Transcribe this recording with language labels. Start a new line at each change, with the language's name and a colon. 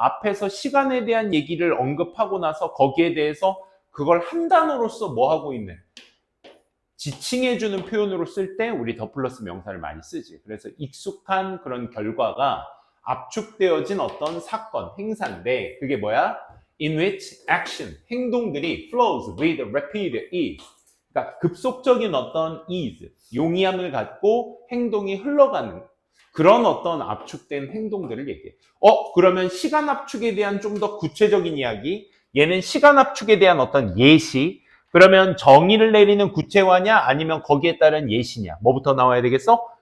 Korean: 앞에서 시간에 대한 얘기를 언급하고 나서 거기에 대해서 그걸 한 단어로서 뭐 하고 있는, 지칭해주는 표현으로 쓸 때 우리 더 플러스 명사를 많이 쓰지. 그래서 익숙한 그런 결과가 압축되어진 어떤 사건, 행사인데 그게 뭐야?
English: In which action,
Korean: 행동들이
English: flows with rapid ease.
Korean: 그러니까 급속적인 어떤 ease, 용이함을 갖고 행동이 흘러가는 그런 어떤 압축된 행동들을 얘기해. 그러면 시간 압축에 대한 좀 더 구체적인 이야기, 얘는 시간 압축에 대한 어떤 예시, 그러면 정의를 내리는 구체화냐 아니면 거기에 따른 예시냐, 뭐부터 나와야 되겠어?